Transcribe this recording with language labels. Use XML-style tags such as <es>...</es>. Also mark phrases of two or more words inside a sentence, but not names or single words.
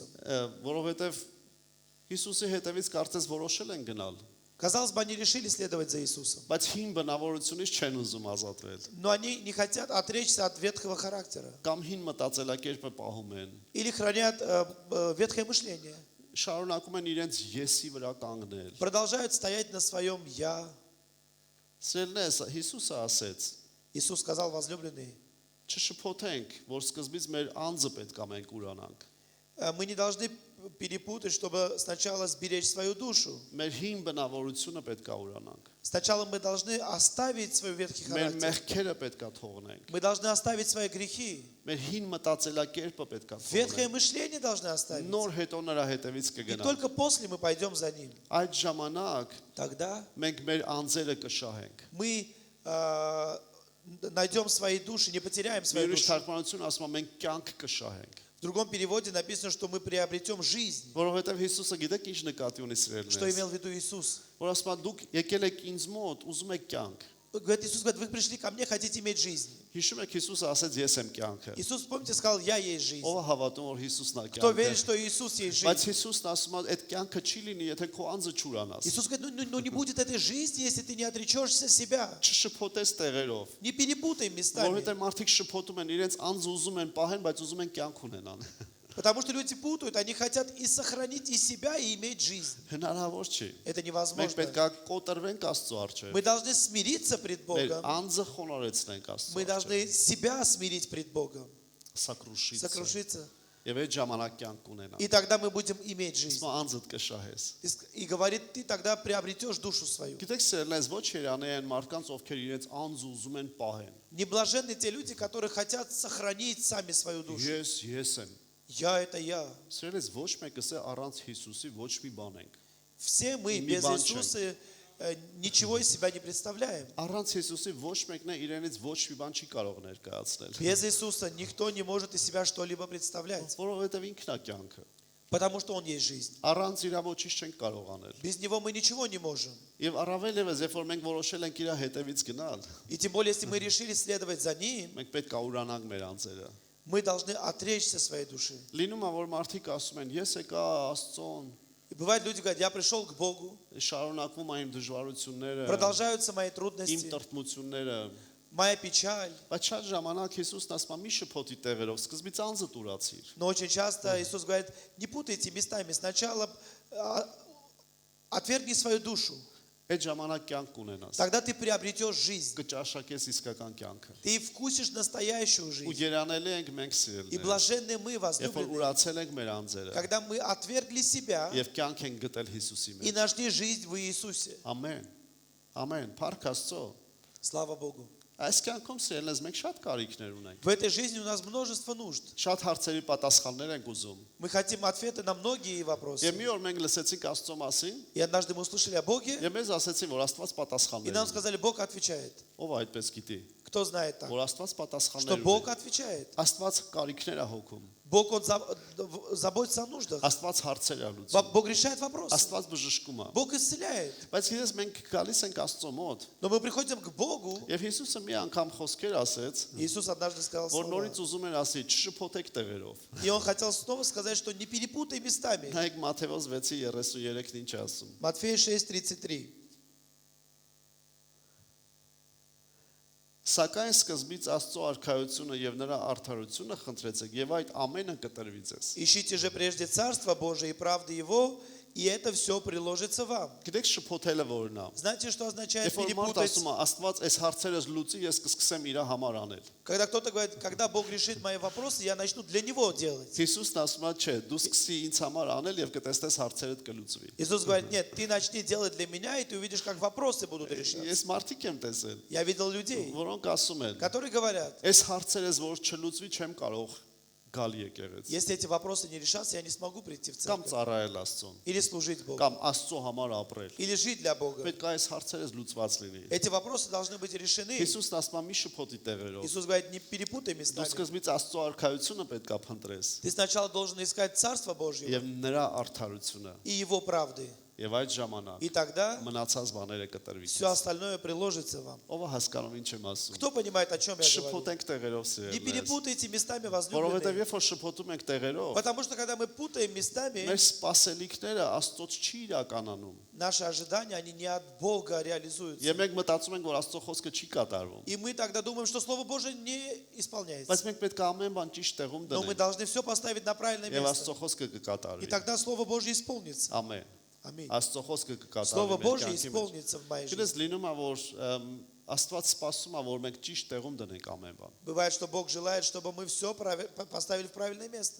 <hy>Որովհետև Հիսուսի հետևից կարծես որոշել են գնալ,</hy> <ru>Казалось бы, они решили следовать за Иисусом,</ru> <hy>բայց հին բնավորությունից չեն ուզում ազատվել։</hy> <ru>но они не хотят отречься от ветхого характера</ru> <hy>Կամ հին մտածելակերպը պահում են։</hy> <ru>или хранят ветхое мышление,</ru> <hy>Շարունակում են իրենց եսի վրա կանգնել։</hy> <ru>продолжают стоять на своем «я».</ru> <hy>Սերնես Հիսուսը ասեց.</hy> <ru>Иисус сказал: возлюбленные,</ru> <hy>Չշփոթենք, որ սկզբից մեր անձը պետք է մենք ուրանանք։</hy> <ru>мы не должны перепутать, чтобы сначала сберечь свою душу.</ru> <hy>Մեր հին բնավորությունը պետք է ուրանանք։</hy> <ru>Сначала мы должны оставить свой ветхий</ru> <hy>Մեր</hy> <ru>характер.</ru> <hy>մեղքերը պետք է թողնենք։</hy> <ru>Мы должны оставить свои грехи.</ru> <hy>Մեր հին մտածելակերպը պետք է</hy> <ru>Ветхое</ru> <hy>թողնենք։</hy> <ru>мышление должны оставить.</ru> <hy>Նոր հետո նրա հետևից</hy> <ru>И</ru> <hy>կգնանք։</hy> <ru>только после мы пойдем за ним.</ru> <hy>Այդ ժամանակ</hy> <ru>Тогда</ru> <hy>մենք մեր անձերը կշահենք։</hy> <ru>мы найдем свои души, не потеряем свои</ru> <hy>Մեր</hy> <ru>души.</ru> <hy>թարգմանությունը ասում է մենք կյանք կշահենք։</hy> <ru>В другом переводе написано, что мы приобретем жизнь.</ru> <hy>Որովհետև Հիսուսը գիտեք ինչ նկատի ունի</hy> <ru>Что</ru> <hy>սիրելիներս։</hy> <ru>имел в виду Иисус?</ru> <hy>Որ ասում է դուք եկել եք ինձ մոտ, ուզում եք կյանք։</hy> <ru>Говорит, Иисус говорит: вы пришли ко мне, хотите иметь жизнь.</ru> <hy>Հիշում եք Հիսուսը ասեց ես եմ կյանքը։</hy> <ru>Иисус, помните, сказал: я есть жизнь.</ru> <hy>Ո՞վ է հավատում որ Հիսուսն է</hy> <ru>Кто</ru> <hy>կյանքը։</hy> <ru>верит, что Иисус есть</ru> <hy>Բայց</hy> <ru>жизнь?</ru> <hy>Հիսուսն ասում է այդ կյանքը չի լինի, եթե քո անձը չուրանաս։</hy> <ru>Иисус говорит: ну не будет этой жизни, если ты не отречешься себя.</ru> <hy>Չշփոթես տեղերով։</hy> <ru>Не перепутай местами.</ru> <hy>Որովհետև մարդիկ շփոթում են իրենց անձը ուզում են պահեն, բայց ուզում են կյանք ունենան։</hy> <ru>Потому что люди путают, они хотят и сохранить и себя, и иметь жизнь.</ru> <hy>Հնարավոր չի։</hy> <ru>Это</ru> <hy>Մենք</hy> <ru>невозможно.</ru> <hy>պետք է կոտրվենք Աստծո առջև։</hy> <ru>Мы должны смириться пред</ru> <hy>Մեր</hy> <ru>Богом.</ru> <hy>անձը խոնարհեցնենք Աստծո</hy> <ru>Мы</ru> <hy>առջև։</hy> <ru>должны себя смирить пред Богом,</ru> <hy>Սակրուշից։</hy> <ru>сокрушиться.</ru> <hy>Եվ այդ ժամանակ կյանք ունենալ։</hy> <ru>И тогда мы будем иметь жизнь.</ru> <hy>Իսկ անձդ կշահես։</hy> <ru>И говорит, ты тогда приобретешь душу свою.</ru> <hy>Գիտեք սերնես ոչ երանի են մարդկանց ովքեր իրենց անձ ուզում են պահեն։</hy> <ru>Неблаженны те люди, которые хотят сохранить сами свою душу.</ru> <hy>Ես եմ։</hy> <ru>Я это я.</ru> <hy>Սերնես ոչ մեկս է առանց Հիսուսի ոչ մի բան ենք։</hy> <ru>Все мы</ru> <hy>Մի</hy> <ru>без</ru> <hy>բան</hy> <ru>Иисуса ничего из себя не представляем.</ru> <hy>Առանց Հիսուսի ոչ մեկն է իրենից ոչ մի բան չի կարող ներկայացնել։</hy> <ru>Без Иисуса никто не может из себя что-либо представлять,</ru> <hy>Որովհետև ինքն է кյանքը։</hy> <ru>потому что Он есть жизнь.</ru> <hy>Առանց իրա ոչինչ չենք կարող անել։</hy> <ru>Без Него мы ничего не можем.</ru> <hy>Եվ առավել եւս, երբ որ մենք որոշել ենք իր հետևից գնալ,</hy> <ru>И тем более, если мы решили следовать за Ним,</ru> <hy>մենք պետք է ուրանանք մեր անձերը։</hy> <ru>мы должны отречься своей души.</ru> <hy>Լինում է որ մարդիկ ասում են, ես եկա Աստծոն,</hy> <ru>И бывает, люди говорят: я пришел к Богу,</ru> <hy>շարունակվում է իմ դժվարությունները,</hy> <ru>продолжаются мои</ru> <hy>իմ</hy> <ru>трудности,</ru> <hy>տրտմությունները,</hy> <ru>моя печаль.</ru> <hy>բայց շատ ժամանակ Հիսուսն ասում է՝ մի շփոթի տեղերով, սկզբից անձդ ուրացիր։</hy> <ru>Но очень часто Иисус говорит: не путайте местами. Сначала отвергни свою душу.</ru> <hy>Այդ ժամանակ կյանք ունենաս։</hy> <ru>Тогда ты приобретешь жизнь.</ru> <hy>Կճաշակես իսկական կյանքը։</hy> <ru>Ты вкусишь настоящую</ru> <hy>Ու</hy> <ru>жизнь.</ru> <hy>երանելի ենք մենք</hy> <ru>И</ru> <hy>սիրելիներ։</hy> <ru>блаженны мы,</ru> <hy>Երբ որ</hy> <ru>возлюбленные,</ru> <hy>ուրացել ենք մեր անձերը</hy> <ru>когда мы отвергли себя</ru> <hy>եւ կյանք ենք գտել Հիսուսի</hy> <ru>и</ru> <hy>մեջ։</hy> <ru>нашли жизнь в Иисусе.</ru> <hy>Ամեն։ Ամեն։ Փառք Աստծո։</hy> <ru>Слава Богу.</ru> <hy>Այս կյանքում սիրելիներս մենք շատ կարիքներ ունենք։</hy> <ru>В этой жизни у нас множество нужд.</ru> <hy>Շատ հարցերի պատասխաններ ենք ուզում։</hy> <ru>Мы хотим ответы на многие</ru> <hy>Եվ</hy> <ru>вопросы.</ru> <hy>մի օր մենք լսեցինք Աստծո մասին,</hy> <ru>И однажды мы услышали о Боге,</ru> <hy>եւ մեզ ասեցին, որ Աստված</hy> <ru>и</ru> <hy>պատասխաններ</hy> <ru>нам</ru> <hy>ունի։</hy> <ru>сказали: Бог отвечает.</ru> <hy>Ով այդպես գիտի,</hy> <ru>Кто знает так?</ru> <hy>որ Աստված</hy> <ru>Что</ru> <hy>պատասխաններ</hy> <ru>Бог</ru> <hy>ունի։</hy> <ru>отвечает.</ru> <hy>Աստված կարիքներ է հոգում։</hy> <ru>Бог, Он заботится о нуждах.</ru> <hy>Աստված հարցեր է լուծում։</hy> <ru>Бог решает вопросы.</ru> <hy>Աստված բժշկում է։</hy> <ru>Бог исцеляет.</ru> <hy>Բայց ես մենք գալիս ենք Աստծո մոտ,</hy> <ru>Но мы приходим к Богу.</ru> <hy>եւ Հիսուսը մի անգամ խոսքեր ասեց,</hy> <ru>Иисус однажды сказал</ru> <hy>որ</hy> <ru>слова.</ru> <hy>նորից уզում են ասի, չշփոթեք տեղերով։</hy> <ru>И Он хотел снова сказать, что не перепутай местами.</ru> <hy>Նայեք Մատթեոս 6:33-ն ինչ է ասում։</hy> <ru>Матфея 6:33.</ru> <hy>Սակայն սկզբից Աստծո արքայությունը եւ նրա արդարությունը խնդրեցեք եւ այդ ամենը կտրվի ձեզ։</hy> <ru>Ищите же прежде Царство Божие и правды Его, и это все приложится вам.</ru> <hy>Գիտեք շփոթելը որն է։</hy> <ru>Знаете, что означает</ru> <hy>Երբ որ մարդ</hy> <ru>перепутать?</ru> <hy>ասում է, Աստված այս հարցերս լուծի, ես կսկսեմ իր համար անել։</hy> <ru>Когда кто-то говорит, когда Бог решит мои вопросы, я начну для Него делать.</ru> <hy>Հիսուսն ասում է, չէ, դու սկսի ինձ համար անել եւ կտեսնես հարցերդ կլուծվի։</hy> <ru>Иисус говорит, нет, ты начни делать для меня, и ты увидишь, как вопросы будут решаться.</ru> <hy>Ես մարդիկ եմ տեսել,</hy> <ru>Я видел людей,</ru> <hy>որոնք ասում են,</hy> <ru>которые говорят,</ru> <hy>այս հարցերս որ չլուծվի, չեմ կարող գալ եկեղեցի։</hy> <ru>если эти вопросы не решатся, я не смогу прийти в</ru> <hy>Կամ</hy> <ru>церковь.</ru> <hy>ծառայել Աստծուն,</hy> <ru>Или служить Богу.</ru> <hy>կամ Աստծո համար ապրել։</hy> <ru>Или жить для Бога.</ru> <hy>Պետք է այս հարցերս լուծված լինի։</hy> <ru>Эти вопросы должны быть решены.</ru> <hy>Հիսուսն ասում է, մի շփոթի տեղերով։</hy> <ru>Иисус говорит, не перепутай</ru> <hy>Դու</hy> <ru>местами.</ru> <hy>սկզբից Աստծո արքայությունը պետք է փնտրես</hy> <ru>Ты сначала должен искать Царство Божье</ru> <hy>եւ նրա արդարությունը</hy> <ru>и Его правды.</ru> <hy>եւ այդ ժամանակ</hy> <ru>И тогда</ru> <hy>մնացած բաները կտրվի։</hy> <ru>все остальное приложится вам.</ru> <hy>Ով է հասկանում ինչ եմ ասում։</hy> <ru>Кто понимает, о чем я говорю?</ru> <hy>Շփոթենք տեղերով</hy> <ru>Не</ru> <hy>սիրելիներ։</hy> <ru>перепутайте местами</ru> <hy>Որովհետեւ</hy> <ru>возлюбленные.</ru> <hy>երբ որ շփոթում ենք տեղերով,</hy> <ru>Потому что когда мы путаем местами,</ru> <hy>մեր սպասելիքները Աստծոց չի իրականանում։</hy> <ru>наши ожидания, они не от Бога реализуются.</ru> <hy>Եվ մենք մտածում ենք, որ Աստծո խոսքը չի կատարվում։</hy> <ru>И мы тогда думаем, что Слово Божие не исполняется.</ru> <hy>Բայց մենք պետք է ամեն բան ճիշտ տեղում</hy> <ru>Но мы</ru> <hy>դնենք</hy> <ru>должны все поставить на правильное</ru> <hy>եւ</hy> <ru>место.</ru> <hy>Աստծո խոսքը</hy> <ru>И</ru> <hy>կկատարվի։</hy> <ru>тогда Слово Божье исполнится.</ru> <hy>Ամեն։</hy> <ru>Аминь.</ru> <hy>Աստծո խոսքը կկատարվի։</hy> <ru>Слово</ru> <hy>մեր</hy> <ru>Божье</ru> <hy>կյանքի մեջ։</hy> <ru>исполнится в моей</ru> <hy>Գիտես</hy> <ru>жизни.</ru> <hy>լինում է որ Աստված սպասում է որ մենք ճիշտ տեղում դնենք ամեն բան։</hy> <ru>Бывает, что Бог желает, чтобы мы все поставили в правильное место.</ru>